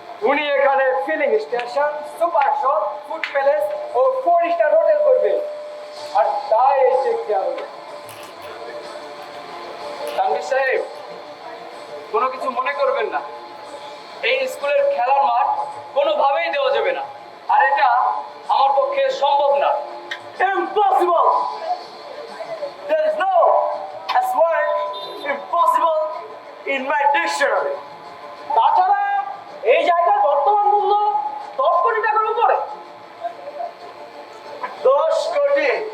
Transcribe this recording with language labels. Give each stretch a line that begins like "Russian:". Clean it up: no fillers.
Bangla: উনি এখানে filling station, super shop, food palace ও 4 star hotel করবে, আর তাই এই চেক দেওয়া হলো। তানভীর সাহেব, কোনো কিছু মনে করবেন না, এই স্কুলের খেলার মাঠ কোনোভাবেই দেওয়া যাবে না, আর এটা আমার পক্ষে সম্ভব না।
English: Impossible! There is no as word impossible in my dictionary.
Bangla: তাছাড়া এই জায়গার বর্তমান মূল্য 10 কোটি টাকার উপরে। 10 কোটি।